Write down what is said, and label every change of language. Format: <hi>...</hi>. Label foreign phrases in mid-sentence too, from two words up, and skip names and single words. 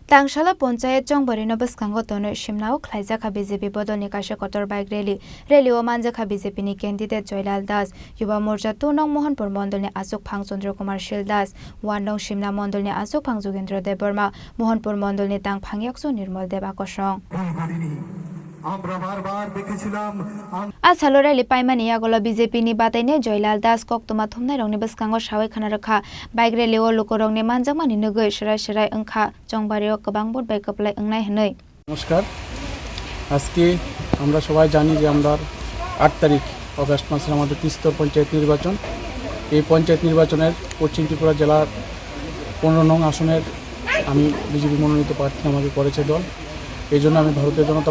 <trp>Tangshla Ponchayat Chongbari no Baskango Tono Shimnao Klaizaka BJP Bodolni Kashakotor</trp> <en>Bike Rally</en> <trp>o Manjaka BJP ni candidate Joylal Das, Yuba Morja 2 nong Mohanpur Mondol ni Asok Phang Chandra Kumar Shil Das, 1 nong Shimna Mondol ni Asok Phang Jogendra Deborma, Mohanpur Mondol ni Tang Phangyakso Nirmal Deba Kosong. Asalore Lipaimani Yagola BJP ni Bataine Joylal Das Koktuma Thumna Rongni Baskango Shawai Khanaraka</trp> <en>Bike Rally</en> <trp>o Lokorongni Manjangmani Nugoi Shirai Angkha Chongbari गोबां भोट बायकपलाय अंगनाय हनै</trp> <bn>नमस्कार আজকে আমরা সবাই জানি যে আমরা 8 তারিখ আগস্ট মাসে আমাদের তিস্তর পঞ্চায়েত নির্বাচন এই পঞ্চায়েত নির্বাচনের পশ্চিম ত্রিপুরা জেলার 15 নং আসনের আমি বিজেপি মনোনীত প্রার্থী আমাকে করেছে দল এইজন্য আমি ভারতীয় জনতা</bn>